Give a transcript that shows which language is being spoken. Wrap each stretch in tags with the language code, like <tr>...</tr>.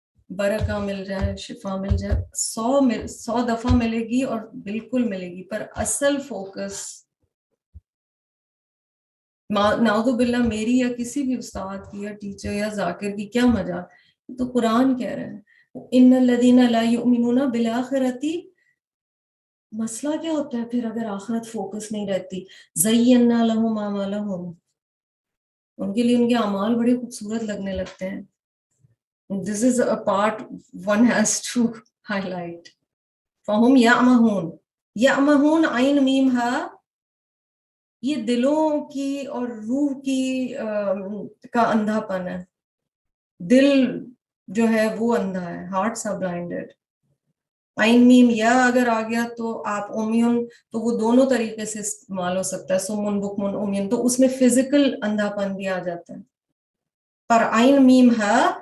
<ur>برکہ مل جائے, شفا مل جائے, 100 دفعہ ملے گی اور بالکل ملے گی, پر اصل فوکس نعوذ باللہ میری یا کسی بھی استاد کی یا ٹیچر یا ذاکر کی کیا مجال, تو قرآن کہہ رہے ہیں</ur> <ar>ان الذین لا یؤمنون بالآخرۃ.</ar> <ur>مسئلہ کیا ہوتا ہے پھر اگر آخرت فوکس نہیں رہتی؟</ur> <ar>زینا لہم اعمالہم,</ar> <ur>ان کے لیے ان کے اعمال بڑے خوبصورت لگنے لگتے ہیں.</ur> <en>This is a part one has to highlight.</en> <ar>فَهُمْ يَعْمَهُونَ,</ar> <ur>يَعْمَهُونَ عین میم ہا, یہ دلوں کی اور روح کی کا اندھا پن ہے. دل جو ہے وہ اندھا ہے,</ur> <en>hearts are blinded.</en> <ur>عین میم یا اگر آ گیا تو آپ امیون, تو وہ دونوں طریقے سے استعمال ہو سکتا ہے,</ur> <ar>سمن بکمن امیون,</ar> <ur>تو اس میں فزیکل اندھا پن بھی آ جاتا ہے. پر عین میم ہا</ur>